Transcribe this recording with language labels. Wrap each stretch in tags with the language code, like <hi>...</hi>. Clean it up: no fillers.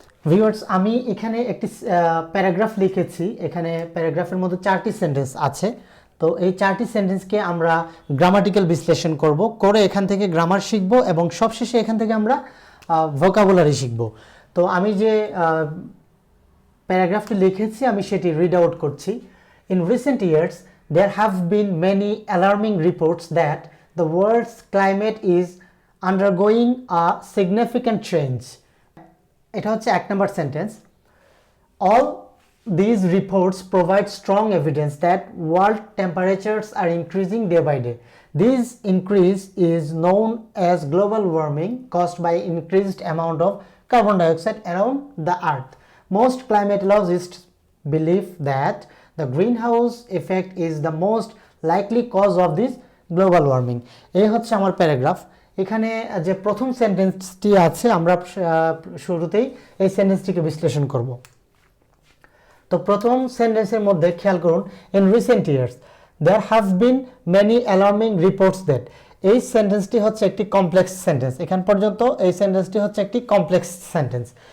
<bn>Viewers, আমি এখানে একটি প্যারাগ্রাফ লিখেছি। এখানে প্যারাগ্রাফের মধ্যে 4টি সেন্টেন্স আছে। তো এই 4টি সেন্টেন্সকে আমরা গ্রামাটিক্যাল বিশ্লেষণ করব, করে এখান থেকে গ্রামার শিখব এবং সবশেষে এখান থেকে আমরা ভোকাবুলারি শিখব। তো আমি যে প্যারাগ্রাফটি লিখেছি আমি সেটি রিড আউট করছি।</bn> <en>In recent years there have been many alarming reports that the world's climate is undergoing a significant change.</en> <bn>এটা হচ্ছে 1 নম্বর sentence.</bn> <en>All these reports provide strong evidence that world temperatures are increasing day by day. This increase is known as global warming caused by increased amount of carbon dioxide around the earth. Most climatologists believe that the greenhouse effect is the most likely cause of this global warming.</en> <bn>এই হচ্ছে আমার paragraph. এখানে যে প্রথম সেন্টেন্সটি আছে আমরা শুরুতেই এই সেন্টেন্সটিকে বিশ্লেষণ করব। তো প্রথম সেন্টেন্সের মধ্যে খেয়াল করুন,</bn> <en>In recent years there have been many alarming reports that.</en> <bn>এই সেন্টেন্সটি হচ্ছে একটি কমপ্লেক্স সেন্টেন্স। এখান পর্যন্ত এই সেন্টেন্সটি হচ্ছে একটি কমপ্লেক্স সেন্টেন্স।</bn>